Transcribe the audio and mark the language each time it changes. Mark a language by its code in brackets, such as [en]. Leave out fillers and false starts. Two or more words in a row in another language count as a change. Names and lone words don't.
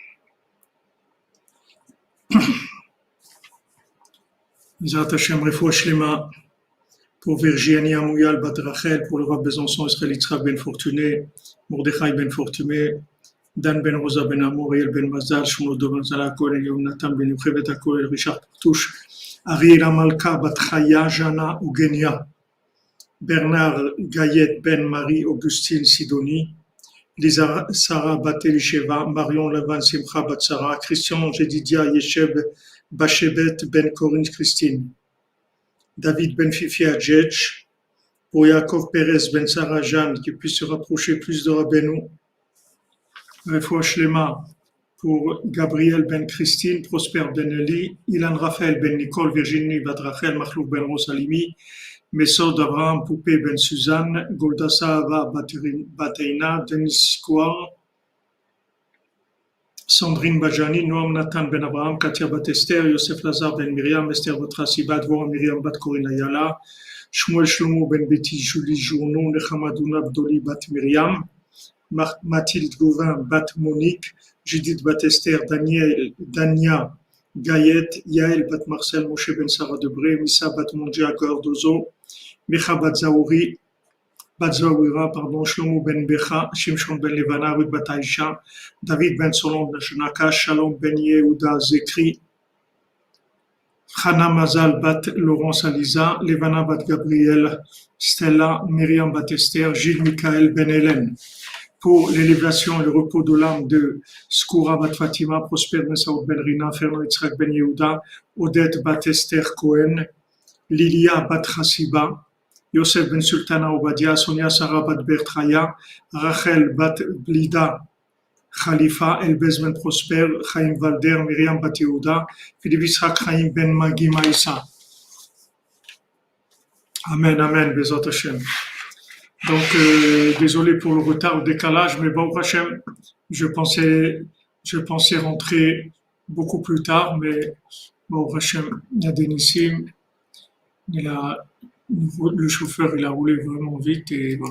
[he] בעזרת השם, רפואה שלמה [fr] pour Virginie Amouyal Bat Rachel, pour le Rav Besançon, Israël Yitzhak Ben Fortuné, Mordechai Ben Fortuné, Dan Ben Rosa Ben Amour, Yael Ben Mazal, Shmuel Ben Zala Koel, Yonatan Ben Yochevet Akoel, Richard Partouche, Ariel Amalka Bat Chaya, Jana Ougenia, Bernard Gayet Ben Marie Augustine Sidonie, Lisa Sarah Bat Elisheva, Marion Levan Simcha Bat Sarah, Christian Jedidia Yeshev Bachebet Ben Corinne Christine, David Ben Fifi Adjetch, pour Yaakov Perez Ben Sarah Jeanne, qui puisse se rapprocher plus de Rabbeinu, [he] רפואה שלמה, [fr] pour Gabriel Ben Christine, Prosper Ben Eli, Ilan Raphaël Ben Nicole, Virginie Bat Rachel, Machlouf Ben Rosalimi, Mesod Abraham Poupé Ben Suzanne, Golda Sahava Bateina, Denis Kouar, Sandrine Bajani, Noam Nathan Ben Abraham, Katia Bat Esther, Yosef Lazar Ben Miriam, Esther Bat Rassiba, Dvorah Miriam Bat Corina Yala, Shmuel Shlomo Ben Betty, Julie Journon, Nechamadouna Abdoli Bat Miriam, Mathilde Gauvin Bat Monique, Judith Bat Esther, Dania Gayet, Yael Bat Marcel, Moshe Ben Sarah Debré, Missa Bat Mondia Gordozo, Mecha Bat Zaouri, Batzawira, Shlomo Ben Becha, Shimshon Ben Levana, Ruth Bat Aisha, David Ben Solon Ben Shenaka, Shalom Ben Yehuda Zekri, Chana Mazal Bat Laurence Aliza, Levana Bat Gabriel, Stella, Myriam Bat Esther, Gilles Michael Ben Hélène. Pour l'élévation et le repos de l'âme de Skoura Bat Fatima, Prosper Ben Saoud Ben Rina, Fernand Yitzhak Ben Yehuda, Odette Bat Esther Cohen, Lilia Bat Chassiba, Yosef Ben Sultana Obadia, Sonia Sarah Bat Bertraya, Rachel Bat Blida Khalifa, Elbez Ben Prosper, Chaim Valder, Myriam Bat Yehuda, Philippe Yitzhak Chaim Ben Magi Maïssa. [he] אמן, אמן, בעזרת השם. [fr] Donc, désolé pour le retard, le décalage, mais bon, Hashem, je pensais rentrer beaucoup plus tard, mais bon, Hashem, il y a des nissim, le chauffeur, il a roulé vraiment vite et voilà.